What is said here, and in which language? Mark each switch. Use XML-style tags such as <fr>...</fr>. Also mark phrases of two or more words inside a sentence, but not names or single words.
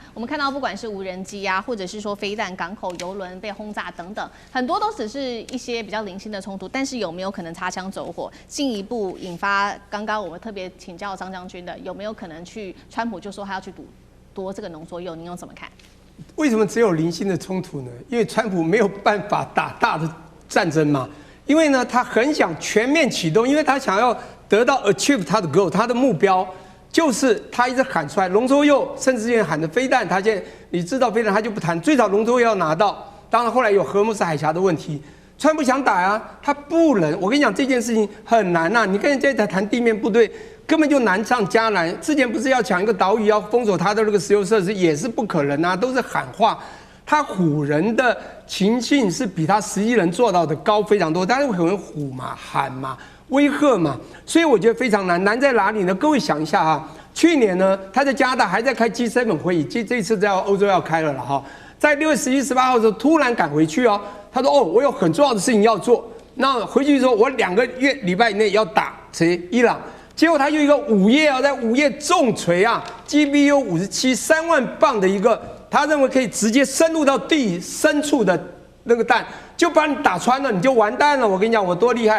<zh>我們看到，不管是無人機啊，或者是說飛彈、港口、油輪被轟炸等等，很多都只是一些比較零星的衝突。但是有沒有可能擦槍走火，進一步引發剛剛我們特別請教張將軍的，有沒有可能川普就說他要去奪這個農作用？您又怎麼看？為什麼只有零星的衝突呢？因為川普沒有辦法打大的戰爭嘛。因為呢，他很想全面啟動，因為他想要得到 achieve 他的 goal， 他的目標就是他一直喊出來，龍舟右，甚至现在喊的飛彈，他現在你知道飛彈他就不談，最早龍舟右要拿到，當然後來有荷姆斯海峽的問題，川普想打呀，他不能，我跟你講這件事情很難吶，你看現在談地面部隊根本就難上加難，之前不是要搶一個島嶼要封鎖他的那個石油設施，也是不可能啊，都是喊話。他唬人的情境是比他實際能做到的高非常多，但是可能唬嘛、喊嘛、威嚇嘛，所以我覺得非常難。難在哪裡呢？各位想一下啊，去年呢，他在加拿大還在開 G7 會議，這次在歐洲要開了哈，在6月11、18號的時候突然趕回去哦，他說我有很重要的事情要做，那回去說我2個禮拜以內要打誰伊朗。結果他有一個午夜啊，在午夜重錘啊 ，GBU 57 3萬磅的一個，他認為可以直接深入到地深處的那個彈，就把你打穿了，你就完蛋了。我跟你講，我多厲害。</zh>